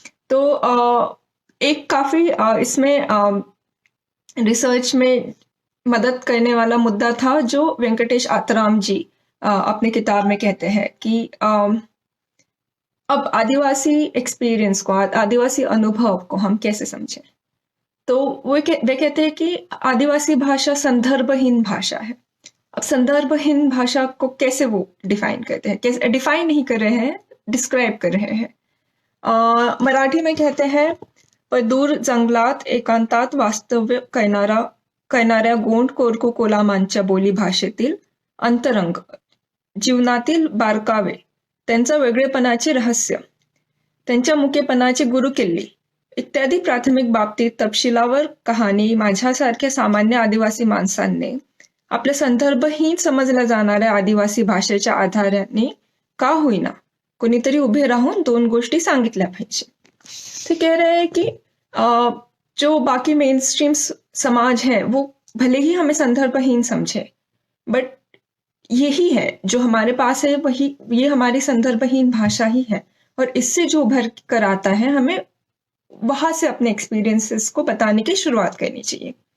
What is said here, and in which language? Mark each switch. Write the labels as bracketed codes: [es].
[hi] तो एक काफी इसमें रिसर्च में मदद करने वाला मुद्दा था, जो वेंकटेश आतराम जी अपनी किताब में कहते हैं कि अब आदिवासी एक्सपीरियंस को, आदिवासी अनुभव को हम कैसे समझें। तो वे कहते हैं कि आदिवासी भाषा संदर्भहीन भाषा है। अब संदर्भहीन भाषा को कैसे वो डिफाइन करते हैं, कैसे डिफाइन नहीं कर रहे हैं, डिस्क्राइब कर रहे हैं। मराठी में कहते हैं, [mr] पर दूर जंगलात एकांतात वास्तव्य करणाऱ्या गोंड कोरकू कोलामांच्या बोली भाषेतील अंतरंग, जीवनातील बारकावे, त्यांचा वेगळेपणाचे रहस्य, त्यांच्या मुकेपणाची गुरुकिल्ली इत्यादी प्राथमिक बाबतीत तपशिलावर कहाणी माझ्यासारख्या सामान्य आदिवासी माणसांनी आपल्या संदर्भहीन समजल्या जाणाऱ्या आदिवासी भाषेच्या आधाराने का होईना कोणीतरी उभे राहून दोन गोष्टी सांगितल्या पाहिजे। [hi] ते कह रहे हैं कि जो बाकी मेन स्ट्रीम समाज है वो भले ही हमें संदर्भहीन समझे, बट यही है जो हमारे पास है, ये हमारी संदर्भहीन भाषा ही है, और इससे जो उभर कर आता है हमें वहां से अपने एक्सपीरियंसेस को बताने की शुरुआत करनी चाहिए।